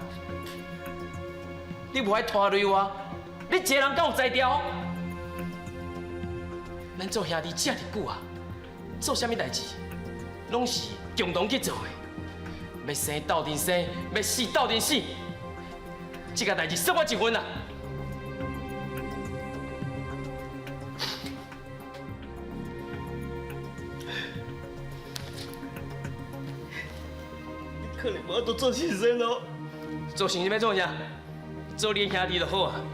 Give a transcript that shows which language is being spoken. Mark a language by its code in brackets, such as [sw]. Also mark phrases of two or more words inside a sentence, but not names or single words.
[nan] 你无爱拖累我，你一个人敢有才调？咱做兄弟这么久啊，做啥物代志，拢是共同去做的。要生斗阵生，要死斗阵死，这个代志算我一份啊！你可能无法度做神仙咯。做神仙要做啥？做你兄弟就好啊。